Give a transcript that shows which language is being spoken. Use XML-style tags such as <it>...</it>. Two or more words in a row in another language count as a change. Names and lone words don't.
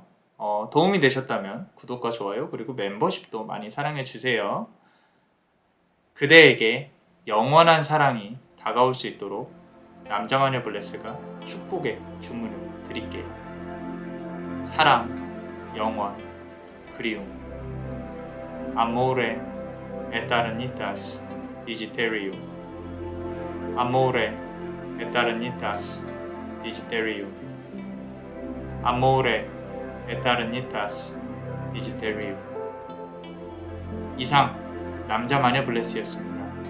<ko>도움이 되셨다면 구독과 좋아요 그리고 멤버십도 많이 사랑해 주세요. 그대에게 영원한 사랑이 다가올 수 있도록 남자마녀 블레스가 축복의 주문을 드릴게요. 사랑, 영원, 그리움.</ko> <la>Amore eternitas digiterio. Amore eternitas Digiterium amore eternitas digiterium.</la> <ko>이상 남자 마녀 블레스였습니다.</ko>